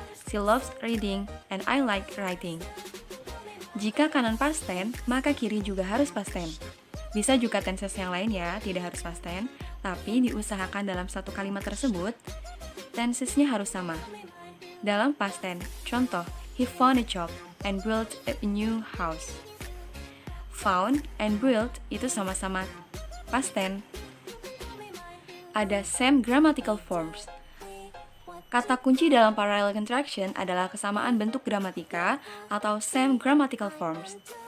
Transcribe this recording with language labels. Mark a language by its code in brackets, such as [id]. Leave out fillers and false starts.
[en] She loves reading and I like writing. [id] Jika kanan past tense, maka kiri juga harus past tense. Bisa juga tenses yang lain ya, tidak harus past tense, tapi diusahakan dalam satu kalimat tersebut, tensesnya harus sama. Dalam past tense, contoh, [en] he found a job and built a new house. Found and built [id] itu sama-sama past tense. Ada [en] same grammatical forms. [id] Kata kunci dalam parallel construction adalah kesamaan bentuk gramatika atau same grammatical forms.